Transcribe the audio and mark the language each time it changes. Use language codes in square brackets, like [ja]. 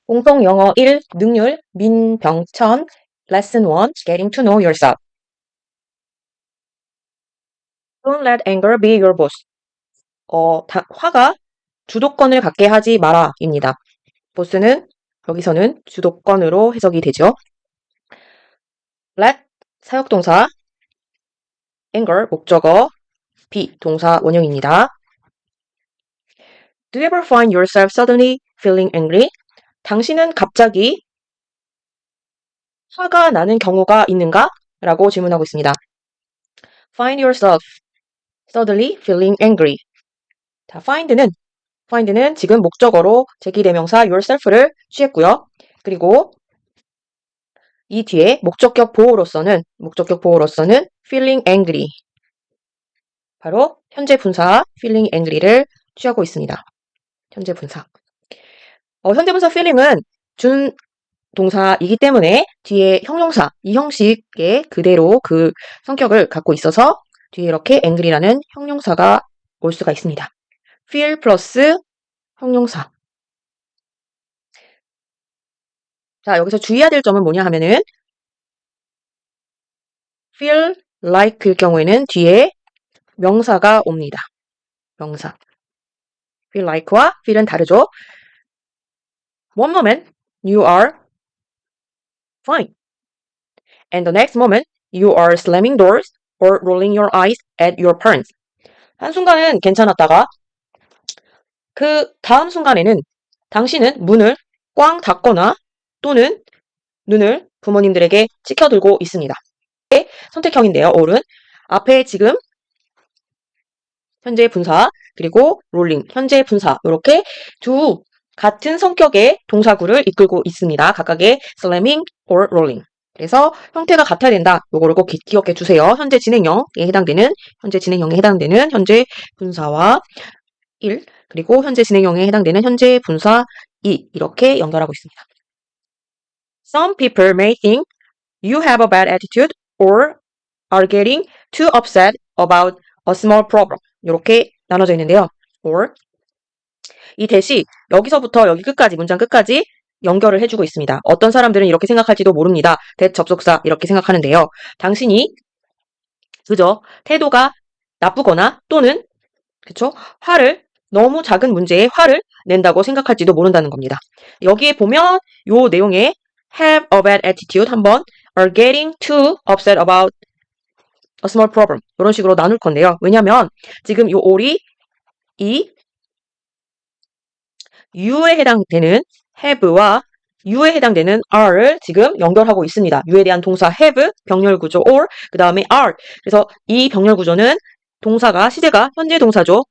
[ko] 공통 영어 1 능률 [en] 민병천 Lesson 1 Getting to know yourself. Don't let anger be your boss. [ko] 화가 주도권을 갖게 하지 마라 입니다. 보스는 여기서는 주도권으로 해석이 되죠. let 사역동사, anger 목적어, be 동사 원형입니다. [en] Do you ever find yourself suddenly feeling angry? [ko] 당신은 갑자기 화가 나는 경우가 있는가? 라고 질문하고 있습니다. [en] Find yourself suddenly feeling angry. [ko] 자, find는 지금 목적어로 제기대명사 yourself를 취했고요. 그리고 이 뒤에 목적격 보호로서는 feeling angry. 바로 현재 분사 feeling angry를 취하고 있습니다. 현재 분사. 현재 분사 feeling은 준 동사이기 때문에 뒤에 형용사, 이 형식의 그대로 그 성격을 갖고 있어서 뒤에 이렇게 angry라는 형용사가 올 수가 있습니다. feel 플러스 형용사. 자, 여기서 주의해야 될 점은 뭐냐 하면은 feel like일 경우에는 뒤에 명사가 옵니다. 명사. feel like와 feel은 다르죠. [en] One moment you are fine. And the next moment you are slamming doors or rolling your eyes at your parents. [ko] 한순간은 괜찮았다가 그 다음 순간에는 당신은 문을 꽝 닫거나 또는 눈을 부모님들에게 치켜들고 있습니다. 선택형인데요. all은 앞에 지금 현재 분사 그리고 rolling 현재 분사 이렇게 두 같은 성격의 동사구를 이끌고 있습니다. 각각의 [en] slamming or rolling. [ko] 그래서 형태가 같아야 된다. 요거를 꼭 기억해 주세요. 현재 진행형에 해당되는 현재 분사와 1 그리고 현재 진행형에 해당되는 현재 분사 2 이렇게 연결하고 있습니다. [en] Some people may think you have a bad attitude or are getting too upset about a small problem. [ko] 이렇게 나눠져 있는데요. or 이 대시 여기서부터 여기 끝까지 문장 끝까지 연결을 해주고 있습니다. 어떤 사람들은 이렇게 생각할지도 모릅니다. that 접속사 이렇게 생각하는데요. 당신이 그저 태도가 나쁘거나 또는 그쵸? 너무 작은 문제에 화를 낸다고 생각할지도 모른다는 겁니다. 여기에 보면 요 내용에 [en] have a bad attitude [ko] 한번 [en] are getting too upset about a small problem [ko] 이런 식으로 나눌 건데요. 왜냐면 지금 요 all이 이 you에 해당되는 have와 you에 해당되는 are를 지금 연결하고 있습니다. you에 대한 동사 have, 병렬 구조 or, 그 다음에 are. 그래서 이 병렬 구조는 동사가 시제가 현재 동사죠.